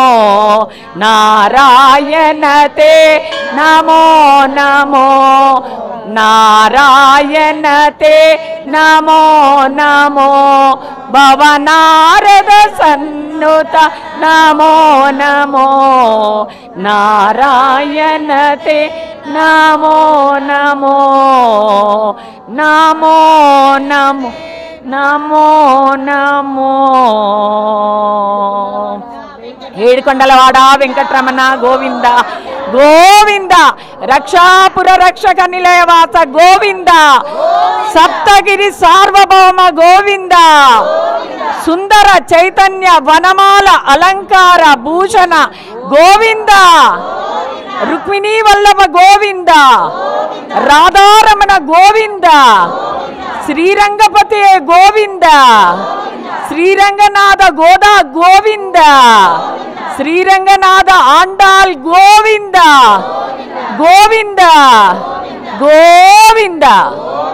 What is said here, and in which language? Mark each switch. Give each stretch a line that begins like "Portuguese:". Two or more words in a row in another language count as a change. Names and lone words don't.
Sanskrit: नारायण ते नमो नमो नारायण ते नमो नमो भवनारद सन्नुत नमो नमो नारायण ते नमो नमो नमो नमो नमो नमो
Telugu: ఏడుకొండలవాడ వెంకటరమణ గోవింద గోవింద రక్షాపుర రక్షక నిలయవాస గోవింద సప్తగిరి సార్వభౌమ గోవింద సుందర చైతన్య వనమాల అలంకార భూషణ గోవింద రుక్మిణీ వల్లభ గోవింద రాధారమణ గోవింద శ్రీరంగపతి గోవింద శ్రీరంగనాథ గోదా గోవింద శ్రీరంగనాథ ఆండాల్ గోవింద గోవింద గోవింద